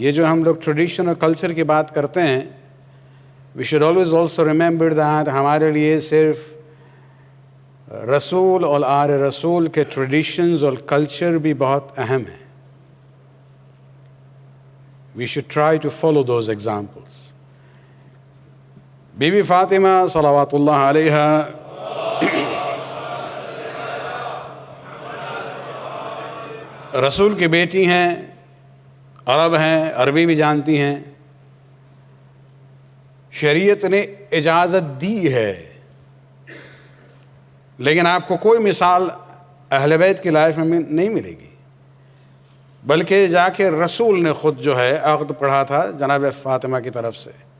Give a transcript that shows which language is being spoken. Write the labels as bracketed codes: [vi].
[ur] یہ جو ہم لوگ ٹریڈیشن اور کلچر کی بات کرتے ہیں، [en] we should always also remember that [ur] ہمارے لیے صرف رسول اور آل رسول کے ٹریڈیشنز اور کلچر بھی بہت اہم ہیں. [en] We should try to follow those examples. [ur] Be be Fatima صلوات اللہ علیہا رسول کی بیٹی ہیں، عرب ہیں، عربی بھی جانتی ہیں. شریعت نے اجازت دی ہے، لیکن آپ کو کوئی مثال اہل بیت کی لائف میں نہیں ملے گی، بلکہ جا کے رسول نے خود جو ہے عقد پڑھا تھا جناب فاطمہ کی طرف سے.